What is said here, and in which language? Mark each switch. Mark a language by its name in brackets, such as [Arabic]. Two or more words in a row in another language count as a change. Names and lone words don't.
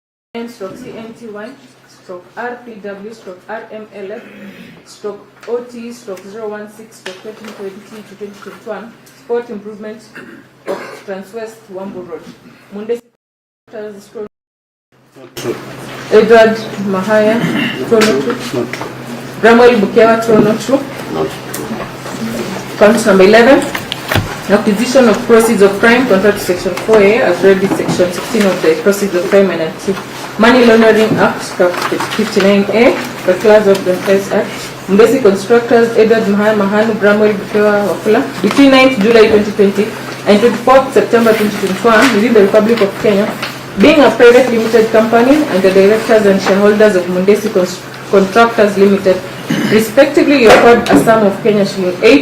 [English] CNT1/RPW/RMLF/OT/016/2020 to 2021 Sport Improvement of Transwest Wambu Road. Mundesi Edward Mahaya Tonotu. Bramwell Bukewa Tonotu. Count number 11. Acquisition of proceeds of crime, contract section 4A, as read with section 16 of the Proceeds of Crime and Money Laundering Act, 59A, the class of the Defense Act. Mundesi Constructors, Edward Mahaya Mahanu, Bramwell Bukewa Wafula, between 9th July 2020 and 24th September 2021, within the Republic of Kenya, being a private limited company and the directors and shareholders of Mundesi Contractors Limited, respectively acquired a sum of Kenya shilling